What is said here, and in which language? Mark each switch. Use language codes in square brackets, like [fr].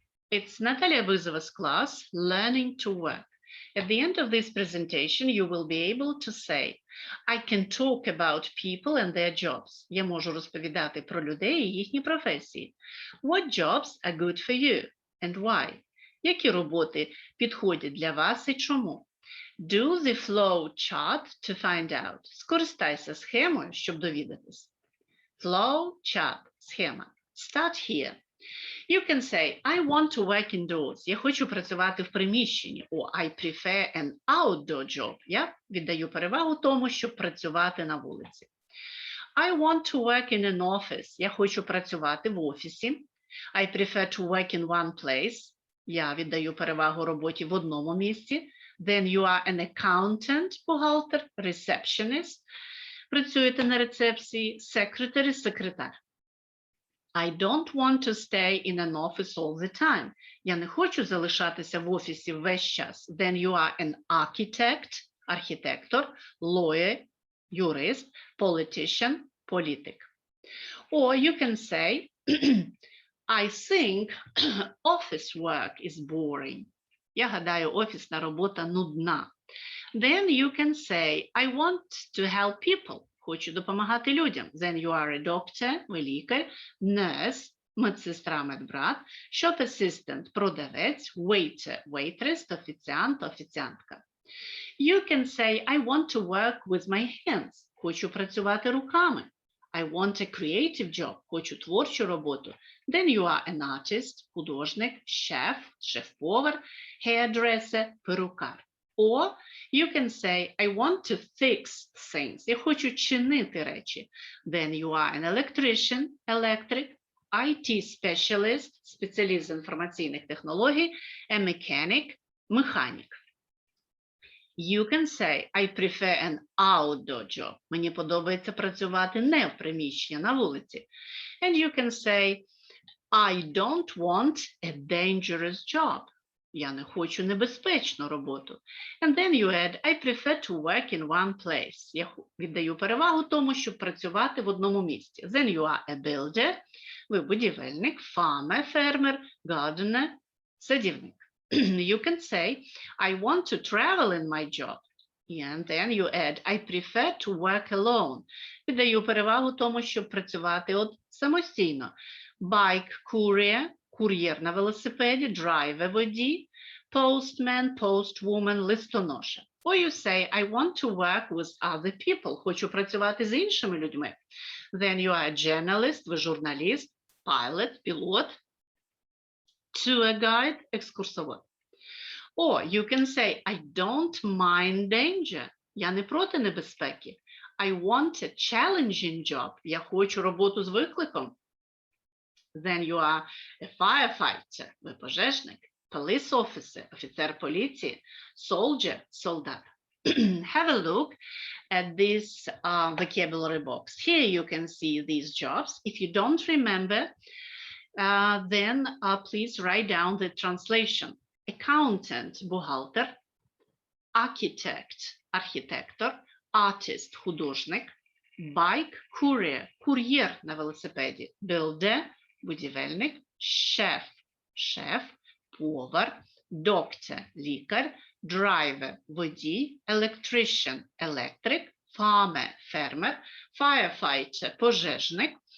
[en] It's Natalia Buzova's class, Learning to Work. At the end of this presentation, you will be able to say, I can talk about people and their jobs. [uk] Я можу розповідати про людей і їхні професії. [en] What jobs are good for you and why? [uk] Які роботи підходять для вас і чому? [en] Do the flow chart to find out. [uk] Скористайся схемою, щоб довідатись. [en] Flow chart, схема. Start here. You can say, I want to work indoors. [uk] Я хочу працювати в приміщенні. [en] Or I prefer an outdoor job. [uk] Я віддаю перевагу тому, щоб працювати на вулиці. [en] I want to work in an office. [uk] Я хочу працювати в офісі. [en] I prefer to work in one place. [uk] Я віддаю перевагу роботі в одному місці. [en] Then you are an accountant, бухгалтер, receptionist. [uk] Працюєте на рецепції, secretary, секретар. [en] I don't want to stay in an office all the time. [uk] Я не хочу залишатися в офісі весь час. [en] Then you are an architect, архітектор, lawyer, юрист, politician, політик. Or you can say, I think office work is boring. [uk] Я гадаю, офісна робота нудна. [en] Then you can say, I want to help people. [uk] Хочу допомагати людям. [en] Then you are a doctor, ви лікар, nurse, медсестра, медбрат, shop assistant, продавець, waiter, waitress, офіціант, офіціантка. You can say, I want to work with my hands. [uk] Хочу працювати руками. [en] I want a creative job. [uk] Хочу творчу роботу. [en] Then you are an artist, художник, chef, шеф-повар, hairdresser, перукар. Or you can say, I want to fix things. [uk] Я хочу чинити речі. [en] Then you are an electrician, electric, IT specialist, спеціаліст з інформаційних технологій, a mechanic, механік. You can say, I prefer an outdoor job. [uk] Мені подобається працювати не в приміщенні, на вулиці. [en] And you can say, I don't want a dangerous job. [uk] Я не хочу небезпечну роботу. [en] And then you add, I prefer to work in one place. [uk] Я віддаю перевагу тому, щоб працювати в одному місці. [en] Then you are a builder. [uk] Ви будівельник, farmer, фермер, gardener, садівник. [en] You can say, I want to travel in my job. And then you add, I prefer to work alone. [uk] Віддаю перевагу тому, щоб працювати самостійно. [en] Bike courier, кур'єр на велосипеді, driver водій, postman, postwoman, листоноша. Or you say, I want to work with other people. [uk] Хочу працювати з іншими людьми. [en] Then you are a journalist, ви журналіст, pilot, пілот, tour guide, екскурсовод. Or you can say, I don't mind danger. [uk] Я не проти небезпеки. [en] I want a challenging job. [uk] Я хочу роботу з викликом. [en] Then you are a firefighter, ви пожежник, police officer, офіцер поліції, soldier, солдат. Have a look at this vocabulary box. Here you can see these jobs. If you don't remember, then please write down the translation. Accountant, бухгалтер, architect, архітектор, artist, художник, bike, courier, кур'єр на велосипеді, builder, будівельник, шеф, шеф, повар, доктор, лікар, driver, водій, electrician, електрик, farmer, фермер, firefighter, пожежник,